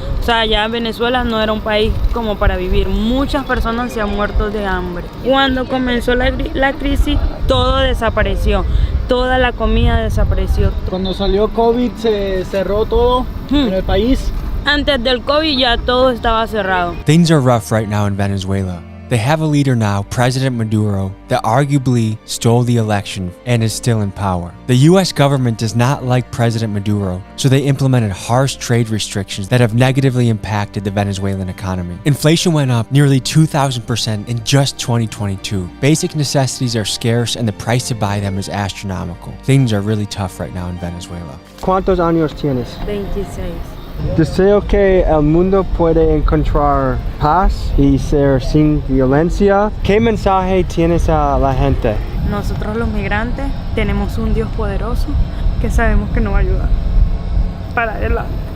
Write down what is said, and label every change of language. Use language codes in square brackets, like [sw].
[es] O sea, ya Venezuela no era un país como para vivir. Muchas personas se han muerto de hambre. Cuando comenzó la crisis, todo desapareció. Toda la comida desapareció. Cuando salió COVID, se cerró todo en el país. Antes del COVID ya todo estaba cerrado. [en] Things are rough right now in Venezuela. They have a leader now, President Maduro, that arguably stole the election and is still in power. The US government does not like President Maduro, so they implemented harsh trade restrictions that have negatively impacted the Venezuelan economy. Inflation went up nearly 2,000% in just 2022. Basic necessities are scarce and the price to buy them is astronomical. Things are really tough right now in Venezuela. [es] ¿Cuántos años tienes? 26. Deseo que el mundo puede encontrar paz y ser sin violencia. ¿Qué mensaje tienes a la gente? Nosotros los migrantes tenemos un Dios poderoso que sabemos que nos va a ayudar para adelante.